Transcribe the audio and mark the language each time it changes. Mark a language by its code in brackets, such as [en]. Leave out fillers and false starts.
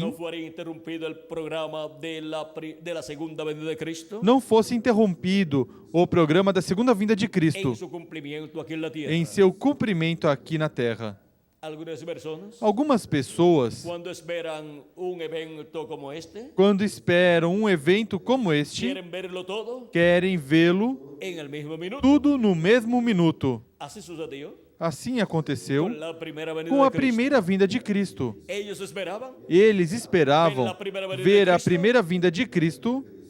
[es] no fuera interrumpido el programa de la segunda venida de Cristo [pt] não fosse interrompido o programa da segunda vinda de Cristo [es] en su cumplimiento aquí en la tierra. [pt] em seu cumprimento aqui na terra. [es] Algunas personas, [pt] Algumas pessoas, [es] cuando esperan un evento como este, [pt] quando esperam um evento como este, [es] quieren verlo todo [pt] querem vê-lo [es] en el mismo minuto. [pt] tudo no mesmo minuto. [es] Así sucedió [pt] Assim aconteceu [es] con la primera venida [pt] com a [es] de Cristo. [pt] primeira vinda de Cristo. [es] Ellos esperaban [pt] Eles esperavam ver a primeira vinda de Cristo